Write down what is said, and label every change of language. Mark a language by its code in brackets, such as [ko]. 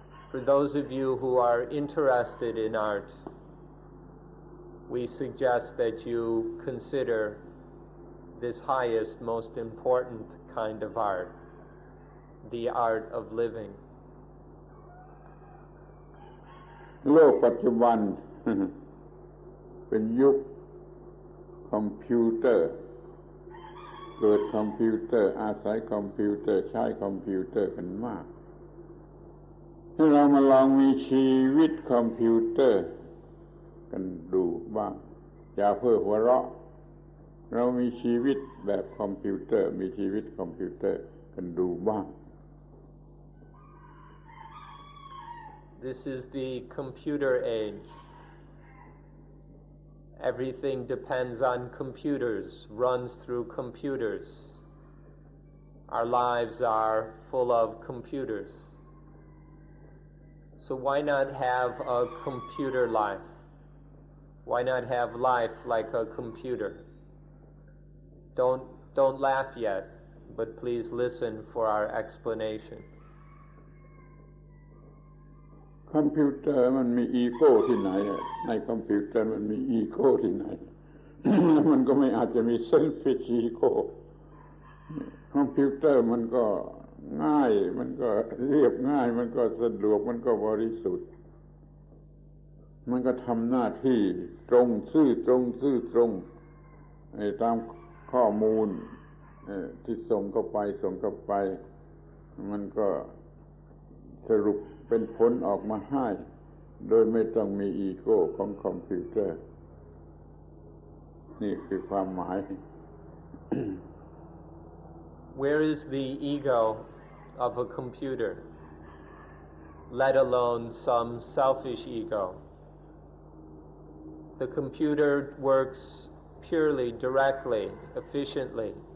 [en] For those of you who are interested in art, we suggest that you consider this highest, most important kind of art, the art of living. [th] โลกปัจจุบัน เป็นยุคคอมพิวเตอร์เกิดคอมพิวเตอร์อาศัยคอมพิวเตอร์ใช้คอมพิวเตอร์กันมากให้เรามาลองมีชีวิตคอมพิวเตอร์กันดูบ้างอย่าเพ้อหัวเราะเรามีชีวิตแบบคอมพิวเตอร์มีชีวิตคอมพิวเตอร์กันดูบ้าง [en] This is the computer age. Everything depends on computers, runs through computers. Our lives are full of computers. So why not have a computer life? Why not have life like a computer? Don't laugh yet, but please listen for our explanation. [th] คอมพิวเตอร์มันมีอีโก้ที่ไหนในคอมพิวเตอร์มันมีอีโก้ที่ไหน มันก็ไม่อาจจะมีเซลฟิชอีโก้คอมพิวเตอร์มันก็ง่ายมันก็เรียบง่ายมันก็สะดวกมันก็บริสุทธิ์ มันก็ทำหน้าที่ตรงซื่อตรงตามข้อมูลที่ส่งเข้าไปมันก็สรุปเป็นผลออกมาให้โดยไม่ต้องมีอีโก้ของคอมพิวเตอร์นี่คือความหมาย [en] Where is the ego of a computer, let alone some selfish ego? The computer works purely, directly, efficiently.